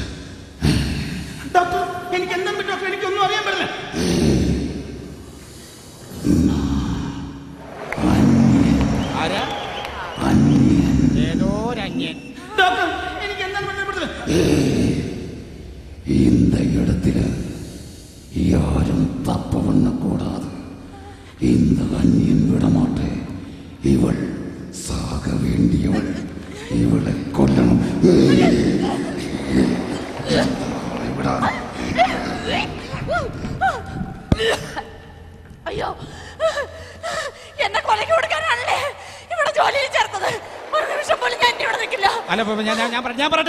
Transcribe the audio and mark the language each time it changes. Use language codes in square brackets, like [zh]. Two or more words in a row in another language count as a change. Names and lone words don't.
[ml] ഡോക്ടർ, എനിക്ക് എന്താ ഡോക്ടർ? എനിക്കൊന്നും അറിയാൻ പറ്റില്ല. ആരാ? ഏതോ ഒരു അന്യൻ. ഡോക്ടർ, എനിക്ക് എന്താ പറ്റില്ല. [ta] இந்த இடத்துல யாரும் தப்பு பண்ணக்கூடாது. இந்த அந்நியன் விடமாட்டேன். இவள் சாக வேண்டியவள். இவளை கொல்லணும். [ml] അയ്യോ, എന്നെ കൊലയ്ക്ക് കൊടുക്കാനാണല്ലേ ഇവിടെ ജോലിയിൽ ചേർത്തത്. ഒരു നിമിഷം പോലും ഞാൻ ഇവിടെ നിൽക്കില്ല. അല്ല, ഞാൻ പറയട്ടെ.